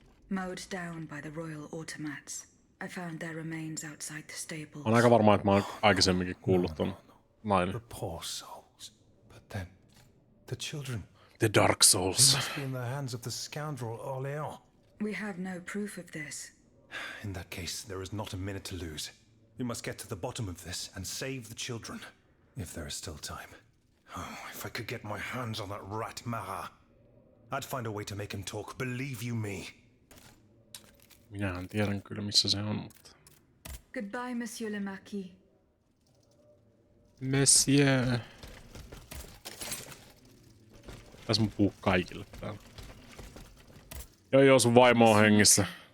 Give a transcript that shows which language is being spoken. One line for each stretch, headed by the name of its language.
English: Mowed down by the royal automats. I found their remains outside the stables.
Finnish: On aika varma, että mä oon aikaisemminkin kuullut ton nainen.
English: The poor souls. But then, the children. The Dark They Souls. must be in the hands of the scoundrel Orléans. We have no proof of this. In that case, there is not a minute to lose. We must get to the bottom of this and save the children, if there is still time. Oh, if I could get my hands on that rat Marat. I'd find a way to make him talk, believe you me.
Finnish: Minähän tiedän kyllä, missä se on, mutta...
English: Goodbye, Monsieur le Marquis. Monsieur.
Finnish: Tässä mun puhuu kaikille täällä. Joo, sun vaimo on hengissä.